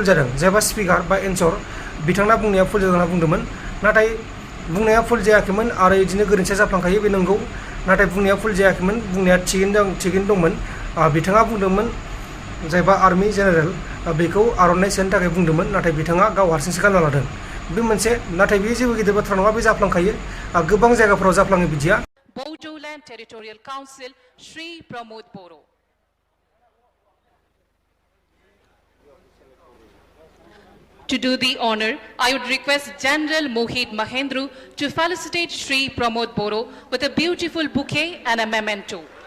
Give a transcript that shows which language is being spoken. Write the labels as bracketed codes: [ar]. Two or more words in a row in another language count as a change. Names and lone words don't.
[brx] जादों जायबा स्पिकार बा एन्सर बिथांना बुंनाया भुल जादों होनना बुंदोंमोन नाथाय बुंनाया भुल जायाखैमोन आरो बिदिनो गोरोन्थिया जाफ्लांखायो बे नंगौ नाथाय बुंनाया भुल जायाखैमोन बुंनाया थिगैनो दंमोन बिथाङा बुंदोंमोन जायबा [en] army general [brx] बेखौ आर'नाइ सोनो थाखाय बुंदोंमोन नाथाय बिथाङा गाव हारसिंसो गानना लादों बे मोनसे नाथाय बे जेबो गिदिर बाथ्रा नङा बे जाफ्लांखायो गोबां जायगाफोराव जाफ्लाङो बिदिया। [en] Bodoland Territorial Council, Shri Pramod Boro. To do the honor, I would request General Mohit Mahendru to felicitate Shri Pramod Boro with a beautiful bouquet and a memento.